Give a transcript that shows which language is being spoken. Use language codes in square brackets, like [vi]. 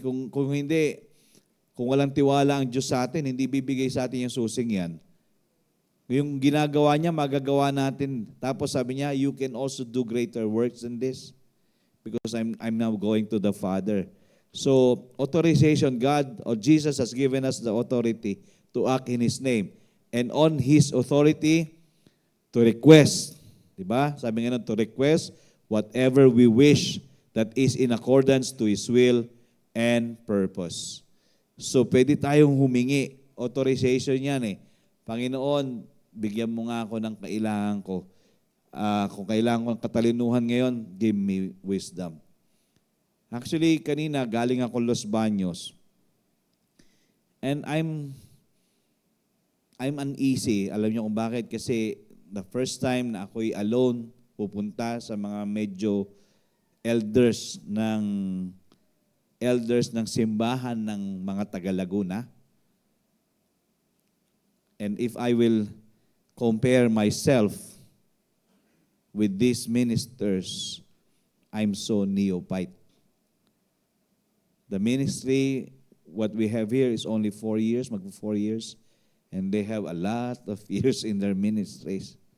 [tl] Kung hindi, kung walang tiwala ang Diyos sa atin, hindi bibigay sa atin yung susing yan. Yung ginagawa niya, magagawa natin. Tapos sabi niya, [en] you can also do greater works than this because I'm now going to the Father. So, authorization, God or Jesus has given us the authority to act in His name. And on His authority, to request. [tl] Diba? Sabi nga nun, [en] to request whatever we wish that is in accordance to His will and purpose. [tl] So, pwede tayong humingi. Authorization yan eh. Panginoon, bigyan mo nga ako ng kailangan ko. Kung kailangan ko ng katalinuhan ngayon, [en] give me wisdom. [tl] Actually, kanina, galing ako Los Baños. [en] And I'm uneasy. [tl] Alam niyo kung bakit? Kasi [en] the first time [tl] na ako'y [en] alone, [tl] pupunta sa mga medyo elders ng simbahan ng mga taga-Laguna. [en] And if I will compare myself with these ministers, I'm so neophyte. The ministry, what we have here is only 4 years, 4 years, and they have a lot of years in their ministries.